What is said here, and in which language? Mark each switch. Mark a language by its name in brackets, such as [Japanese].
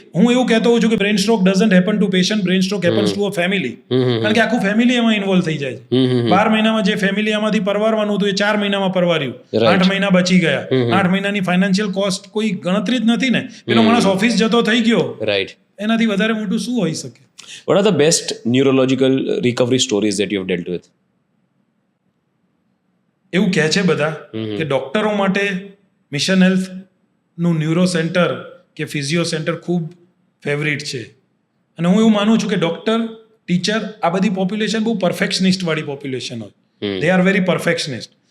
[Gujarati] હું એવું કહેતો હોઉં છું કે [English] Brain stroke doesn't happen to patient, brain stroke happens to a family. [Gujarati] કારણ કે આખું ફેમિલી એમાં ઇન્વોલ્વ થઈ જાય છે. 12 મહિનામાં જે ફેમિલી આમાંથી પરવારવાનું હતું એ 4 મહિનામાં પરવાર્યું, 8 મહિના બચી ગયા. 8 મહિનાની ફાઇનાન્શિયલ કોસ્ટ કોઈ ગણતરી જ નથી ને. પેલો માણસ ઓફિસ જતો થઈ ગયો, રાઈટ. એનાથી વધારે મોટું શું હોઈ શકે? [English] What are the best neurological recovery stories that you have dealt with? [Gujarati] એવું કહે છે બધા કે ડોક્ટરો માટે મિશન હેલ્થનું ન્યુરો સેન્ટર કે ફિઝિયો સેન્ટર ખૂબ ફેવરિટ છે. અને હું એવું માનું છું કે ડોક્ટર, ટીચર, આ બધી પોપ્યુલેશન બહુ પરફેક્શનિસ્ટ વાળી પોપ્યુલેશન હોય. [English] They are very perfectionist.